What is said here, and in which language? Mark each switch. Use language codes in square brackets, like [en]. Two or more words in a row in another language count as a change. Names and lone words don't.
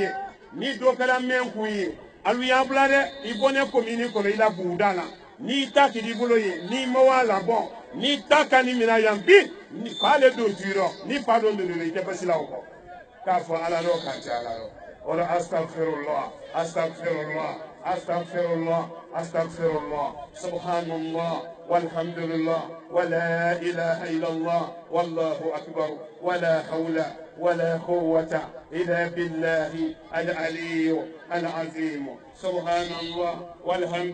[bm] kun ye alu y'a bila dɛ i bɔ ne komini kɔnɔ i la buguda la n'i ta k'i bolo ye n'i ma wa labɔ n'i ta ka ni mina yan bi fa le don tuyɔrɔ ni fa don i tɛ basi la o kɔ k'a fɔ ala dɔ k'a cɛ ala dɔ o la [ar] أستغفر الله سبحان الله والحمد لله ولا إله إلا الله والله أكبر ولا حول ولا قوة إلا بالله العلي العظيم سبحان الله والحمد